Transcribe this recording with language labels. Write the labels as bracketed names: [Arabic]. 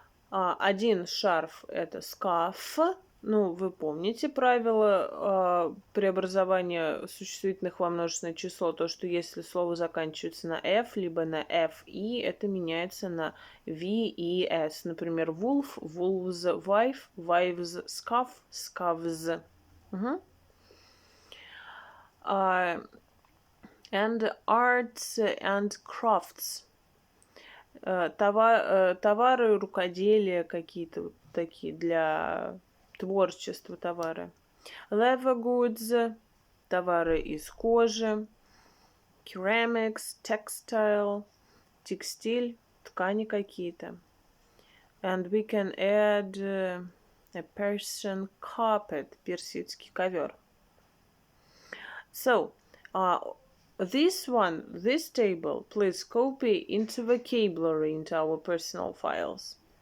[Russian] Один шарф это scarf. Ну, вы помните правило преобразования существительных во множественное число, то, что если слово заканчивается на f, либо на fi, это меняется на v и s. [English] Например, wolf, wolves, wife, wives, scarf, scarves. And arts and crafts. [Russian] Товары рукоделия какие-то такие для творчества товары. [English] Leather goods, [Russian] товары из кожи. [English] Ceramics, textile, [Russian] текстиль, ткани какие-то. [English] And we can add a Persian carpet, [Russian] персидский ковер. [English] So, this table, please copy into vocabulary into our personal files.